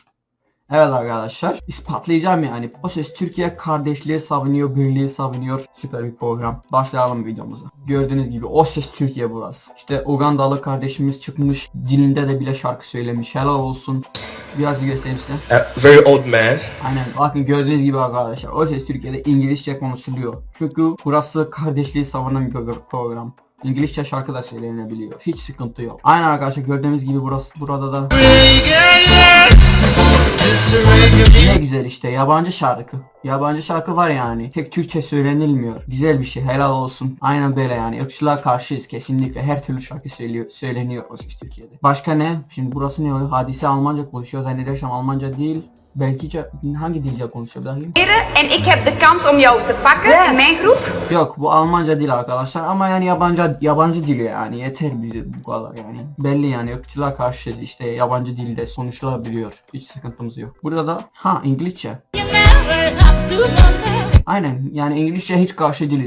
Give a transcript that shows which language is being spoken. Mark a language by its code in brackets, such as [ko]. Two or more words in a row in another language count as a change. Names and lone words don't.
[tr] Evet arkadaşlar, ispatlayacağım yani. O Ses Türkiye kardeşliği savunuyor, birliği savunuyor. Süper bir program. Başlayalım videomuza. Gördüğünüz gibi O Ses Türkiye burası. İşte Ugandalı kardeşimiz çıkmış, dilinde de bile şarkı söylemiş. Helal olsun. Biraz göstereyim size. [en] A very old man. [tr] Aynen, bakın gördüğünüz gibi arkadaşlar, O Ses Türkiye'de İngilizce konuşuluyor. Çünkü burası kardeşliği savunan bir program. İngilizce şarkı da söylenebiliyor. Hiç sıkıntı yok. Aynen arkadaşlar, gördüğünüz gibi burada da ne güzel işte, yabancı şarkı. Yabancı şarkı var yani. Tek Türkçe söylenilmiyor. Güzel bir şey, helal olsun. Aynen böyle yani. Irkçılığa karşıyız kesinlikle. Her türlü şarkı söyleniyor O Ses Türkiye'de. Başka ne? Şimdi burası ne oluyor? Hadise Almanca konuşuyor. Zannedersem Almanca değil. Belki hangi dilce konuşuyor bakayım? [nl] En ik heb de kans om jou te pakken in mijn groep. [tr] Yok, bu Almanca değil arkadaşlar ama yani yabancı dili yani, yeter bize bu kadar yani. Belli yani, ırkçılığa karşıyız işte, yabancı dilde konuşulabiliyor. Hiç sıkıntımız yok. Burada da İngilizce. Aynen yani, İngilizce hiç karşı değiliz.